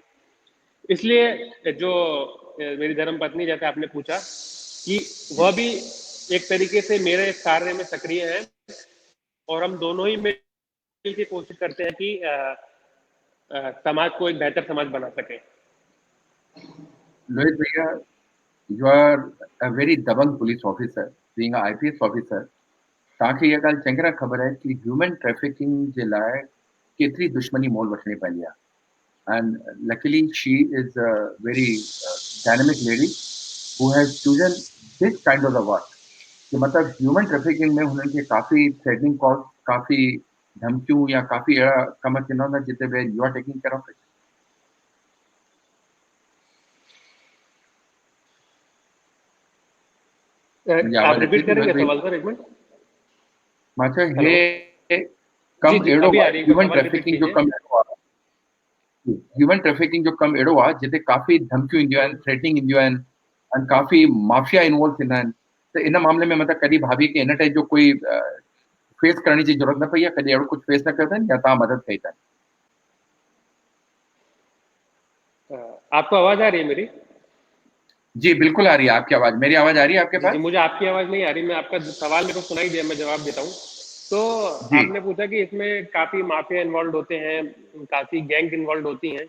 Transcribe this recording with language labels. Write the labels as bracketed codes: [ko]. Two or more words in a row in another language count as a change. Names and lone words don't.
[hi] इसलिए जो मेरी धर्म पत्नी, जैसे आपने पूछा, कि वह जी, भी एक तरीके से मेरे कार्य में सक्रिय है, और हम दोनों ही मिल के कोशिश करते हैं कि समाज को एक बेहतर समाज बना सके। लोहित भैया, [en] you are a very दबंग police officer, being a IPS ऑफिसर। [sd] तव्हांखे इहा ॻाल्हि चङी तरह ख़बर आहे कि [en] human trafficking [sd] जे लाइ केतिरी दुश्मनी मोल वठणी पवंदी आहे। [en] And luckily, she is a very dynamic lady who has chosen this kind of the work. [sd] कि मतलब [en] human trafficking [sd] में हुननि खे काफ़ी [en] threatening calls, [sd] काफ़ी धमकियूं या काफ़ी अहिड़ा कम थींदा हूंदा जिते बि [en] you are taking care of it. [sd] मुंहिंजी [hi] आप [sd] आवाज़ अचे रिपीट थी लोहित [hi] करेंगे भैया? सवाल सर, एक मिनट। [sd] मां चयो हेलो। हे जी कमु जी, अहिड़ो [hi] अभी आ [sd] आहे, [hi] रही है, [sd] ह्यूमन [hi] सवाल रिपीट [sd] ट्रैफिकिंग जो [hi] कीजिए। [sd] कमु अहिड़ो आहे, [en] human trafficking [sd] जो कमु अहिड़ो आहे जिते काफ़ी धमकियूं ईंदियूं आहिनि, थ्रेटनिंग ईंदियूं आहिनि, ऐं काफ़ी [en] mafia involve [sd] थींदा आहिनि। त इन मामले में मतिलबु कॾहिं भाभी खे इन टाइप जो कोई फेस करण जी ज़रूरत न पई आहे? कॾहिं अहिड़ो कुझु फेस न कयो अथनि या तव्हां मदद कई अथनि? [hi] आपको आवाज आ रही है मेरी? जी, बिल्कुल आ रही है आपकी आवाज़। मेरी आवाज़ आ रही है आपके जी जी, पास? मुझे आपकी आवाज नहीं आ रही। मैं आपका सवाल मेरे को सुनाई दिया, मैं जवाब देता हूँ। तो जी, आपने पूछा कि इसमें काफी [en] mafia involve [hi] होते हैं, काफी [en] gang involve [hi] होती हैं।